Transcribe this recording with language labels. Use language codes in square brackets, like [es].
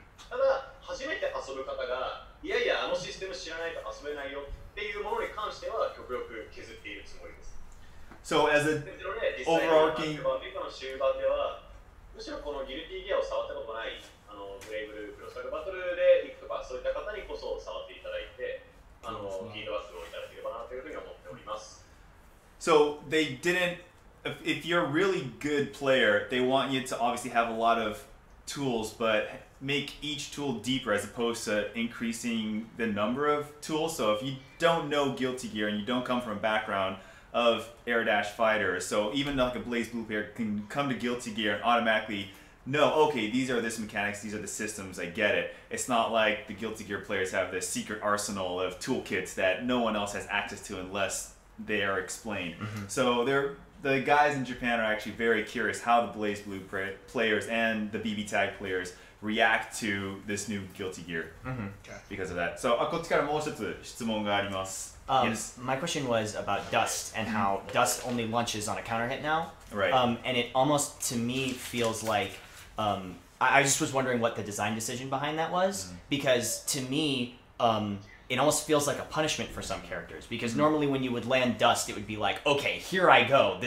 [ja] ただ初めて遊ぶ方がいやいやあのシステム知らないと遊べないよっていうものに関しては極力削っているつもりです。 [en] So as a overarching [ja] の終盤ではむしろこのギルティギアを触ったことないブレイブルークロスタグバトルで行くとかそういった方にこそ触っていただいてフィードバックをいただければなというふうに思っております。 [en] So they didn't, if you're a really good player, they want you to obviously have a lot of tools, but make each tool deeper as opposed to increasing the number of tools. So if you don't know Guilty Gear and you don't come from a background of air dash fighters, so even like a Blaze Blue player can come to Guilty Gear and automatically know, okay, these are this mechanics, these are the systems, I get it. It's not like the Guilty Gear players have this secret arsenal of toolkits that no one else has access to unless they are explained. So the guys in Japan are actually very curious how the Blaze Blue players and the BB Tag players react to this new Guilty Gear because of that. [ja] So, こっちからもう一つ質問があります。 [en] Yes. My question was about Dust and how Dust only launches on a counter hit now. Right. And it almost, to me, feels like I just was wondering what the design decision behind that was, because to me, it almost feels like a punishment for some characters. Because normally when you would land Dust, it would be like, okay, here I go.